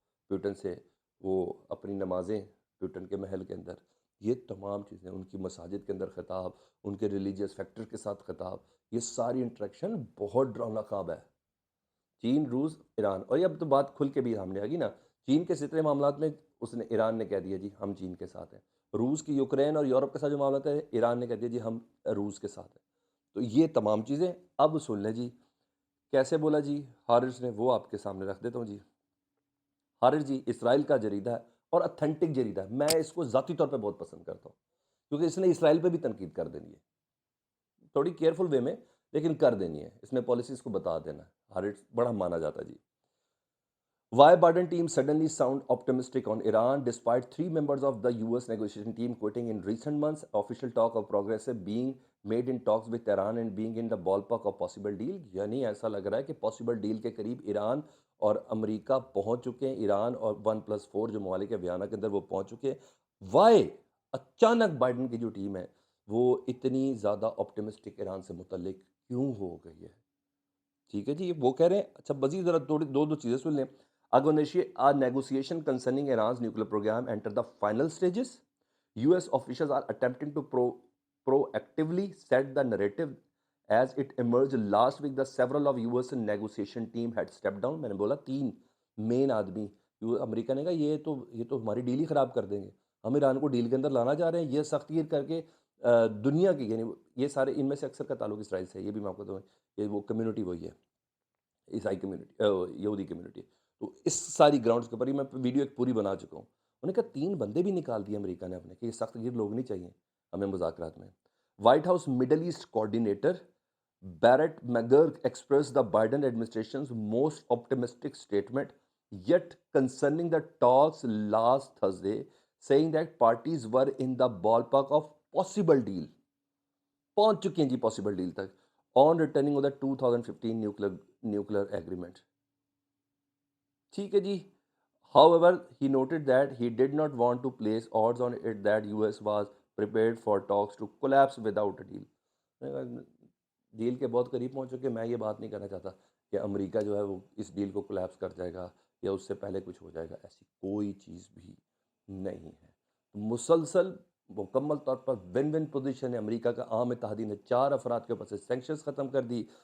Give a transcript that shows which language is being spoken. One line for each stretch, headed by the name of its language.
Urdu: Putin سے، وہ اپنی نمازیں پیوٹن کے محل کے اندر، یہ تمام چیزیں، ان کی مساجد کے اندر خطاب، ان کے ریلیجیس فیکٹر کے ساتھ خطاب، یہ ساری انٹریکشن بہت ڈراؤنا خواب ہے۔ چین، روس، ایران، اور یہ اب تو بات کھل کے بھی سامنے آ گئی نا، چین کے سترے معاملات میں ایران نے کہہ دیا جی ہم چین کے ساتھ ہیں، روس کی یوکرین اور یورپ کے ساتھ جو معاملات ہے ایران نے کہہ دیا جی ہم روس کے ساتھ ہیں۔ تو یہ تمام چیزیں اب سن لیں جی، کیسے بولا جی ہاررز نے، وہ آپ کے سامنے رکھ دیتا ہوں جی۔ ہاررز جی اسرائیل کا جریدہ ہے اور اتھینٹک جریدہ ہے، میں اس کو ذاتی طور پہ بہت پسند کرتا ہوں کیونکہ اس نے اسرائیل پہ بھی تنقید کر دینی ہے، تھوڑی کیئرفل وے میں لیکن کر دینی ہے، اس نے پالیسیز کو بتا دینا ہے، ہاررز بڑا مانا جاتا ہے جی۔
English: Why Biden team suddenly sound optimistic on Iran despite three members of the US negotiation team quitting in recent months? Official talk of progress being made in talks with Iran and being in the ballpark of possible deal.
Urdu: یعنی ایسا لگ رہا ہے کہ
English: possible deal
Urdu: کے قریب ایران اور امریکہ پہنچ چکے ہیں. ایران اور 1+4 جو ممالک ہے ویانا کے اندر وہ پہنچ چکے ہیں. وائی اچانک بائیڈن کی جو ٹیم ہے وہ اتنی زیادہ optimistic ایران سے متعلق کیوں ہو گئی ہے؟ ٹھیک ہے جی. وہ کہہ رہے ہیں اچھا مزید ذرا دو چیزیں سن لیں.
English: negotiation concerning Iran's nuclear program enter the final stages. US officials are attempting to proactively set the narrative as it emerged last week that several of US negotiation team had stepped down.
Urdu: میں نے بولا 3 مین آدمی امریکہ نے کہا یہ تو ہماری deal ہی خراب کر دیں گے. ہم ایران کو ڈیل کے اندر لانا چاہ رہے ہیں. یہ سخت گیر کر کے دنیا کی یعنی یہ سارے ان میں سے اکثر کا تعلق اسرائیل سے ہے. یہ بھی میں آپ کو بتاؤں یہ وہ کمیونٹی وہی ہے عیسائی کمیونٹی یہودی کمیونٹی. تو اس ساری گراؤنڈس کے اوپر ہی میں ویڈیو ایک پوری بنا چکا ہوں. انہوں نے کہا 3 بندے بھی نکال دیے امریکہ نے اپنے کہ یہ سخت گیر لوگ نہیں چاہیے ہمیں مذاکرات میں.
English: White House Middle East coordinator Brett McGurk expressed the Biden administration's most optimistic statement yet concerning the talks last Thursday, saying that parties were in the ballpark of possible deal.
Urdu: پہنچ چکے ہیں جی
English: possible deal
Urdu: تک
English: on returning of the 2015 nuclear agreement.
Urdu: ٹھیک ہے جی.
English: However, he noted that he did not want to place odds on it that US was prepared for talks to collapse without a deal.
Urdu: Deal کے بہت قریب پہنچ چکے. میں یہ بات نہیں کہنا چاہتا کہ امریکہ جو ہے وہ اس ڈیل کو کولیپس کر جائے گا یا اس سے پہلے کچھ ہو جائے گا. ایسی کوئی چیز بھی نہیں ہے. مسلسل مکمل طور پر ون ون پوزیشن ہے. امریکہ کا عام اتحادی نے 4 افراد کے اوپر سے سینکشنز ختم کر دی.